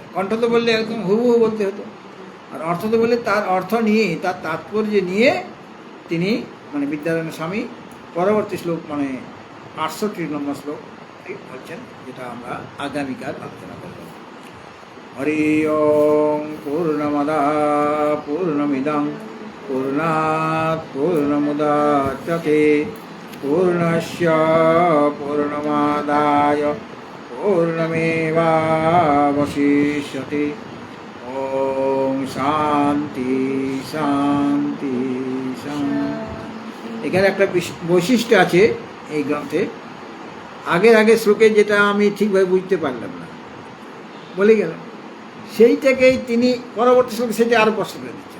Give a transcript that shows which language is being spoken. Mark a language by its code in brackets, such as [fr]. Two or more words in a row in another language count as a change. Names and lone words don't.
[bn] কণ্ঠত বললে একদম হুবহু বলতে হতো, আর অর্থত বললে তার অর্থ নিয়ে, তার তাৎপর্য নিয়ে তিনি মানে বিদ্যারণ্য স্বামী পরবর্তী শ্লোক মানে 68 নম্বর শ্লোক বলছেন, যেটা আমরা আগামীকাল আলোচনা করব। [sa] হরি ওম পূর্ণমদা পূর্ণমিদং পূর্ণাৎ পূর্ণমুদাচ্যতে পূর্ণস্য পূর্ণমাদায় পূর্ণমেবাবশিষ্যতে। ওম শান্তি শান্তি শান্তি। [bn] এখানে একটা বৈশিষ্ট্য আছে এই গ্রন্থে, আগের শ্লোকে যেটা আমি ঠিকভাবে বুঝতে পারলাম না, বলে গেলাম, সেইটাকেই তিনি পরবর্তী শ্লোকে সেটা আরও স্পষ্ট করে দিচ্ছেন।